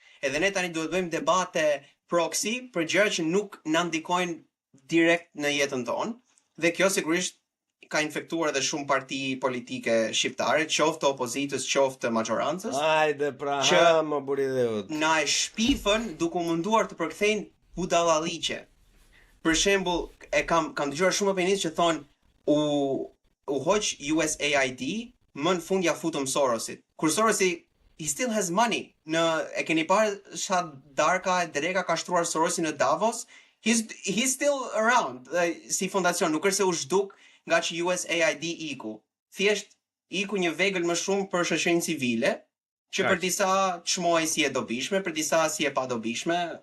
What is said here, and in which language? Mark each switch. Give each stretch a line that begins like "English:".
Albanian: Edhe ne tani duhet bëjmë debate proxy për gjëra që nuk na ndikojnë direkt në jetën tonë, dhe kjo sigurisht ka infektuar edhe shumë parti politike shqiptare, qoftë opozitës, qoftë majorancës. Hajde pra, më buri dheut. Na e shpifën duke munduar të përkthejnë budallalliqe. Për shembull, kam dëgjuar shumë opinionistë që thonë u hoq USAID, më në fund ja futëm Sorosit.
English: Kur Sorosi, he still has money.
Albanian: E keni parë sa darka e dreka ka shtruar Sorosi në Davos?
English: He's still around.
Albanian: Si fondacion, nuk është se u zhduk nga që USAID iku. Thjesht iku një vegël më shumë për shoqërinë civile, që për disa çmoj si e dobishme, për disa si e pa dobishme.